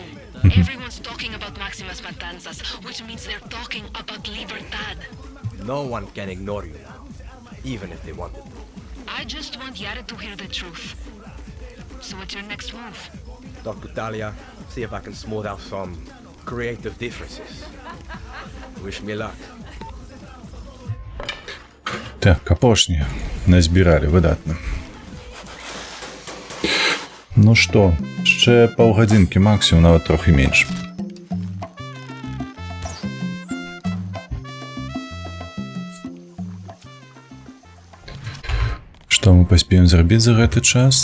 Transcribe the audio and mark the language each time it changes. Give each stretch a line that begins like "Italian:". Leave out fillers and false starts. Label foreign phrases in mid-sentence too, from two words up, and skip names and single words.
English: Everyone's talking about Maximas Matanzas, which means they're talking about Libertad. No one can ignore you now, even if they wanted to. I just want Yara to hear the truth. So what's your next move? Talk to Talia, see if I can smooth out some creative differences. Wish me luck.
Belarusian: Так, капошні. Назбіралі, видатно. Ну што, ще паўгадзінкі максимум, нават трохі менш. Што мы паспеем зрабіць за гэты час?